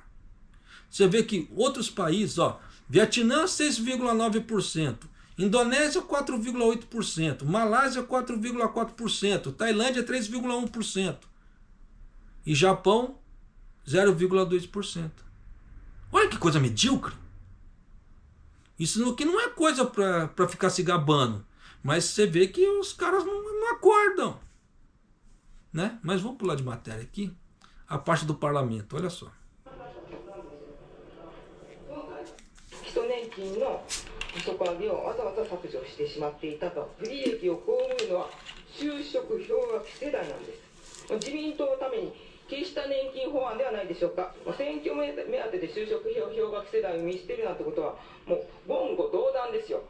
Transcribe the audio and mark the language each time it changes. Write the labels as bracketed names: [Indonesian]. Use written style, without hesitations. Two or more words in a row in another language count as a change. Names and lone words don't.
[Portuguese] Você vê que outros países, Vietnã 6,9%, Indonésia 4,8%, Malásia 4,4%, Tailândia 3,1% e Japão 0,2%. Olha que coisa medíocre. Isso aqui não é coisa para ficar se gabando. Mas você vê que os caras não acordam. né? Mas vamos pular de matéria aqui. A parte do parlamento, olha só. [Japanese] 基礎年金の底上げをわざわざ削除してしまっていたと。不利益を被るのは就職氷河期世代なんです。自民党のために決した年金法案ではないでしょうか。選挙目当てで就職氷河期世代を見捨てるなんてことはもう言語道断ですよ。